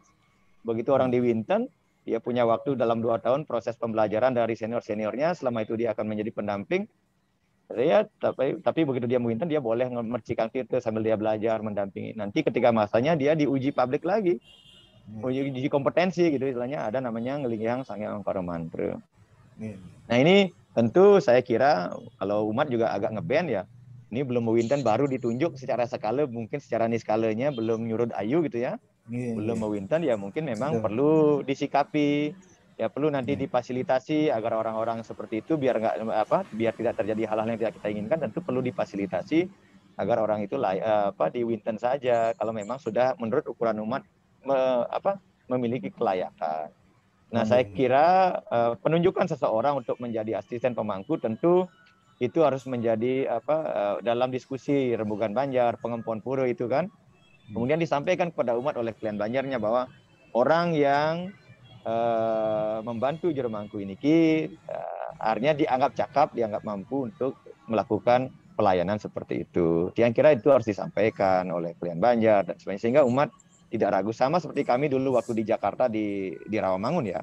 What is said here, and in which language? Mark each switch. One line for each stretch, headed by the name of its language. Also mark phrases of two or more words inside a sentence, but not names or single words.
Indonesian: Begitu orang di winten, dia punya waktu dalam 2 tahun proses pembelajaran dari senior-seniornya. Selama itu dia akan menjadi pendamping. Ya, tapi begitu dia winten, dia boleh mercikan tirta sambil dia belajar, mendampingi. Nanti ketika masanya dia diuji publik lagi. Uji kompetensi gitu istilahnya. Ada namanya
Balinese: ngelinggihang sangyang angkarumantra.
Indonesian: Nah ini tentu saya kira kalau umat juga agak ngeband ya. Ini belum mewinten baru ditunjuk secara skala, mungkin secara niskalanya belum
Balinese: nyurut ayu
Indonesian: gitu ya. Belum mewinten ya mungkin memang perlu disikapi. Ya perlu nanti difasilitasi agar orang-orang seperti itu biar tidak terjadi hal-hal yang tidak kita inginkan, tentu perlu difasilitasi agar orang itu di winten saja kalau memang sudah menurut ukuran umat memiliki kelayakan. Nah, saya kira penunjukan seseorang untuk menjadi asisten pemangku tentu itu harus menjadi dalam diskusi rembugan Banjar, pengempuan pura itu kan. Kemudian disampaikan kepada umat oleh klien Banjarnya bahwa orang yang membantu juru mangku ini akhirnya dianggap cakap, dianggap mampu untuk melakukan pelayanan seperti itu. Yang kira itu harus disampaikan oleh klien Banjar dan sebagainya sehingga umat tidak ragu, sama seperti kami dulu waktu di Jakarta di Rawamangun ya.